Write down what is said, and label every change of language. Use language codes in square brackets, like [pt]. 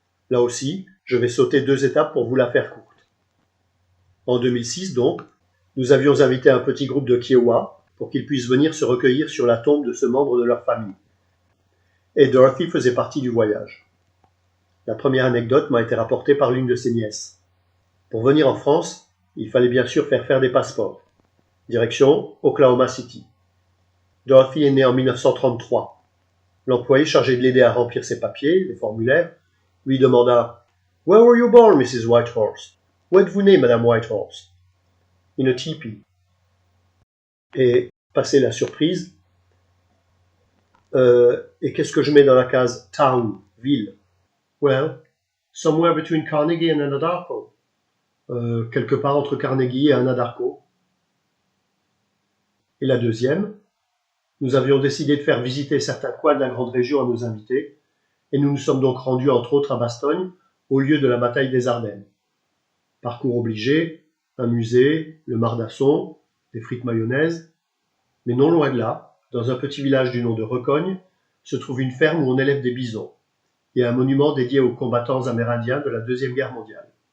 [fr] Là aussi, je vais sauter 2 étapes pour vous la faire courte. En 2006 donc, nous avions invité un petit groupe de Kiowa pour qu'ils puissent venir se recueillir sur la tombe de ce membre de leur famille. Et Dorothy faisait partie du voyage. La première anecdote m'a été rapportée par l'une de ses nièces. Pour venir en France, il fallait bien sûr faire des passeports. Direction Oklahoma City. Dorothy est née en 1933. L'employé chargé de l'aider à remplir ses papiers, les formulaires, lui demanda « [en] Where were you born, Mrs. Whitehorse? [fr] Où êtes-vous née, Madame Whitehorse ?»« [en] In a teepee. [fr] » Et, passé la surprise, et qu'est-ce que je mets dans la case « Town » ville? [en] Well, somewhere between Carnegie and Anadarko. [fr] Quelque part entre Carnegie et Anadarko. Et la deuxième, nous avions décidé de faire visiter certains coins de la grande région à nos invités, et nous nous sommes donc rendus entre autres à Bastogne, au lieu de la bataille des Ardennes. Parcours obligé, un musée, le Mardasson, des frites mayonnaise, mais non loin de là, dans un petit village du nom de Recogne, se trouve une ferme où on élève des bisons, et un monument dédié aux combattants amérindiens de la Deuxième Guerre mondiale.